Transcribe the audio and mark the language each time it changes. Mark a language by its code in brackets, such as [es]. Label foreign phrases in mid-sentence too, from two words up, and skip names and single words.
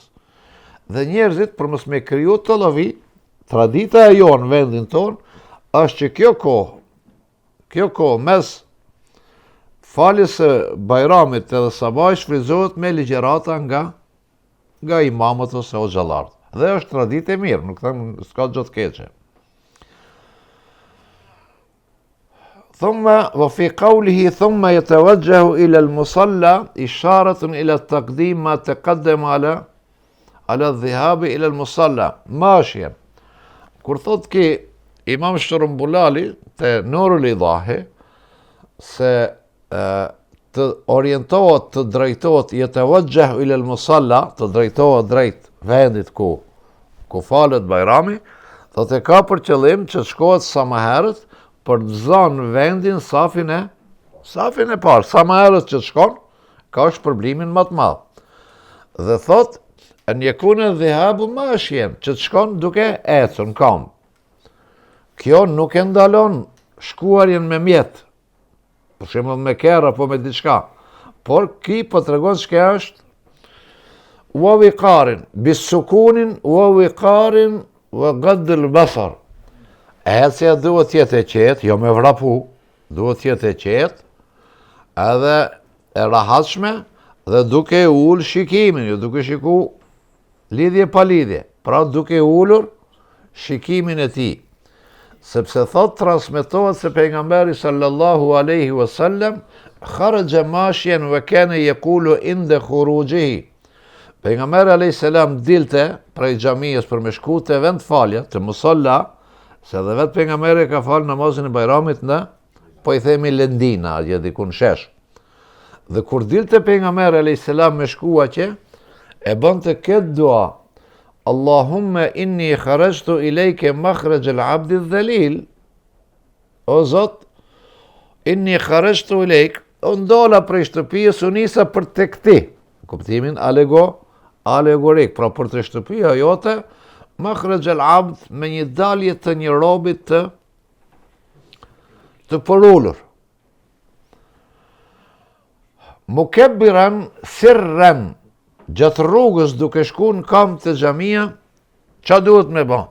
[sq] Dhe njerëzit për mos me kriju të llovi, tradita e jonë në vendin tonë është që kjo kohë mes faljes së Bajramit edhe sabaj shfryzohet me ligjërata nga imamët ose hoxhallarët. Dhe është traditë e mirë, nuk them s'ka gjë të keqe. [ar] ثم وفي قوله ثم يتوجه إلى المصلى إشارة إلى التقديم ما تقدم على الذهاب إلى المصلى ماشيا. [sq] Kur thot ki Imam Shërumbulali te Nurul Idahi se të orientohet, të drejtohet, [ar] يتوجه إلى المصلى, [sq] të drejtohet drejt vendit ku falet Bajrami, thot e ka për qëllim që shkohet sa më herët për të zënë vendin safin e parë. Sa më herët që të shkon, ka shpërblimin më të madh. Dhe thot, [ar] أن يكون ذهابه ماشيا, [sq] që të shkon duke ecur në kam. Kjo nuk e ndalon shkuarjen me mjet, për shembull me kerr apo me diçka, por ki po tregon çka është [ar] ووقار بسكون ووقار وغض البصر. [sq] Ecja duhet jetë e qetë, jo me vrapu, duhet jetë e qetë, edhe e rahatshme dhe duke ul shikimin, jo duke shiku lidhje pa lidhje, pra duke ulur shikimin e tij. Sepse thot transmetohet se pejgamberi [ar] صلى الله عليه وسلم خرج ماشيا وكان يقول عند خروجه. [sq] Pejgamberi [ar] عليه السلام [sq] dilte prej xhamisë për me shku te vend falja, te musalla, se dhe vetë pejgamberi ka fal namazin e Bajramit në, po i themi Lendina, atje diku në shesh. Dhe kur dilte pejgamberi [ar] عليه السلام [sq] me shku atje, e bënte këtë dua: [ar] اللهم إني خرجت إليك مخرج العبد الذليل. [sq] O Zot, [ar] إني خرجت إليك, [sq] unë dola prej shtëpisë, u nisa për tek ti. Kuptimin alegorik, pra për të shtëpia jote, [ar] مخرج العبد, [sq] me një dalje të një robit të përullur. [ar] مكبرا سرا, [sq] gjatë rrugës duke shku në kam të xhamia, qa duhet me ba?